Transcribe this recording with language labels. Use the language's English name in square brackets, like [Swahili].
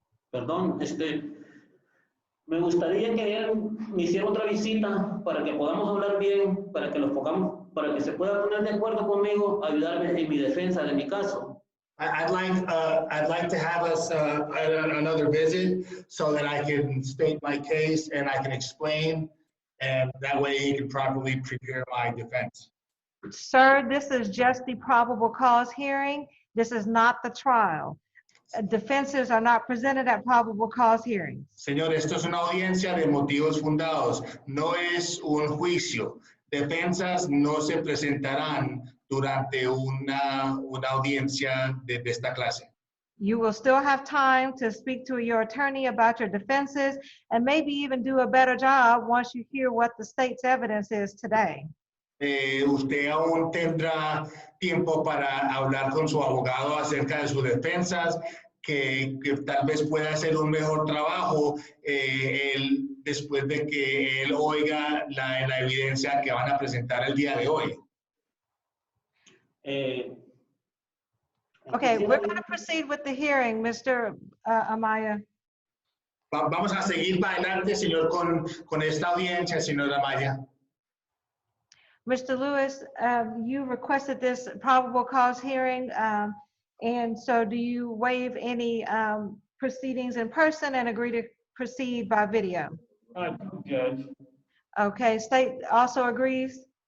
[Spanish] Perdón, me gustaría que él me hiciera otra visita para que podamos hablar bien, para que se pueda poner de acuerdo conmigo, ayudarme en mi defensa de mi caso. [English] I'd like to have us another visit so that I can state my case and I can explain, and that way he can properly prepare my defense. Sir, this is just the probable cause hearing. This is not the trial. Defenses are not presented at probable cause hearings. [Spanish] Señor, esto es una audiencia de motivos fundados, no es un juicio. Defensas no se presentarán durante una audiencia de esta clase. [English] You will still have time to speak to your attorney about your defenses and maybe even do a better job once you hear what the state's evidence is today. [Spanish] Usted aún tendrá tiempo para hablar con su abogado acerca de sus defensas, que tal vez pueda hacer un mejor trabajo después de que él oiga la evidencia que van a presentar el día de hoy. [English] Okay, we're going to proceed with the hearing, Mr. Amaya. [Spanish] Vamos a seguir para adelante, señor, con esta audiencia, señor Amaya. [English] Mr. Lewis, you requested this probable cause hearing, and so do you waive any proceedings in person and agree to proceed by video? Judge. Okay, state also agrees?